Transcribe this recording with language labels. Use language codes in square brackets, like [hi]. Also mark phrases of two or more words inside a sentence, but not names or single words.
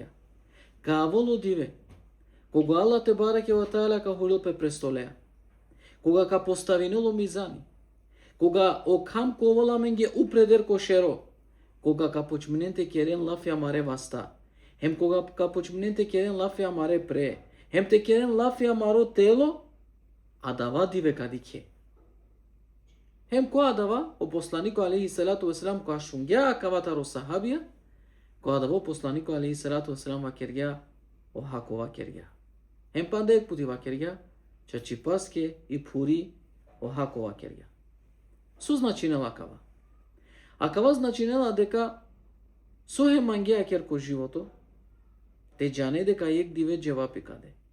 [rom] Каволо диве, кога [ar] الله تبارك وتعالى [rom] ка холилпе престолеа, кога ка поставинело мизани, кога окам ковола менге упредер кошеро, кога ка почминенте керен лафи амаре васта, хем кога ка почминенте керен лафи амаре пре, hem te keren lafia maro telo, adava dive kadike. Hem ko adava, o poslaniko [ar] عليه الصلاة والسلام [rom] ko ashungja akavataro sahabija, ko adava o poslaniko [ar] عليه الصلاة والسلام [rom] vakerja, o hako vakerja. Hem pandek puti vakerja, čačipaske i puri, o hako vakerja. Su značinela akava. Akava značinela deka so hem mangja kerko životo, te jane deka jek dive jevapi kade.